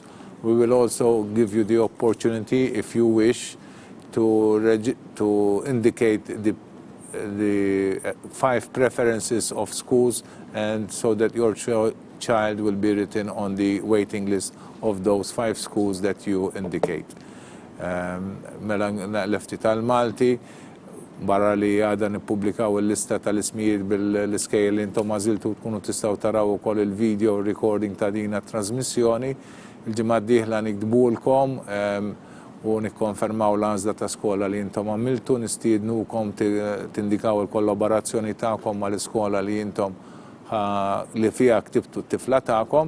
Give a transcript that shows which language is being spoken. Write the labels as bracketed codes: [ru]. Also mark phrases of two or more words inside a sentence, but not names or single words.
[en] We will also give you the opportunity, if you wish, to indicate the 5 preferences of schools, and so that your child will be written on the waiting list of those 5 schools that you indicate. [mt] Mela lefti tal-Malti, barra li għada nippubblikaw il-lista tal-ismijiet bil-iskejl li intom għażiltu tkunu tistgħu taraw ukoll il- [en] video recording [mt] ta' din trasmissjoni. Il-ġimgħa d-dieħla nikdbulkom u nikkonfermaw l-għażla ta' skola li intom għamiltu, nistiednukom tindikaw il-kollaborazzjoni tagħkom mal-iskola li intom li fiha ktibtu t-tifla tagħkom.